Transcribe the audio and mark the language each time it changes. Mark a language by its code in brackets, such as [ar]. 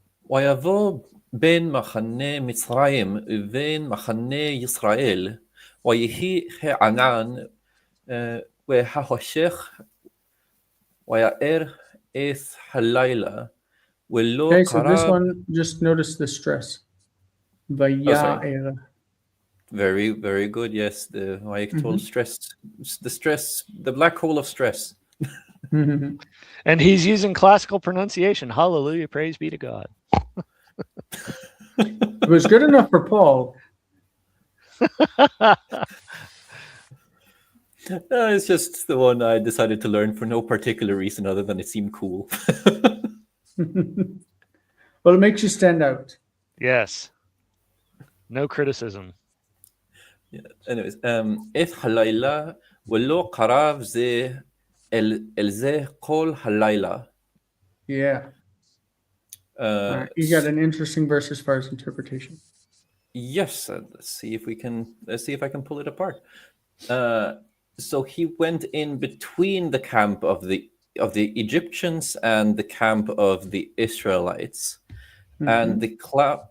[he] ויבוא בין מחנה מצרים ובין מחנה ישראל, ויהי הענן והחושך, ויאר את הלילה, ולא [en] Okay, so this [he] קרב. [en] one, just notice the stress. [he] Vaya'er. [en] Very, very good. Yes, the Vayikol stress, the black hole of stress. And he's using classical pronunciation. Hallelujah, praise be to God. It was good enough for Paul. It's just the one I decided to learn for no particular reason other than it seemed cool. Well, it makes you stand out. Yes. No criticism. Yeah. [he] Anyways, את הלילה ולא קרב זה אל זה כל הלילה. [en] Yeah. You got an interesting verse as far as interpretation. Yes, let's see if I can pull it apart. So he went in between the camp of the Egyptians and the camp of the Israelites, and the cloud.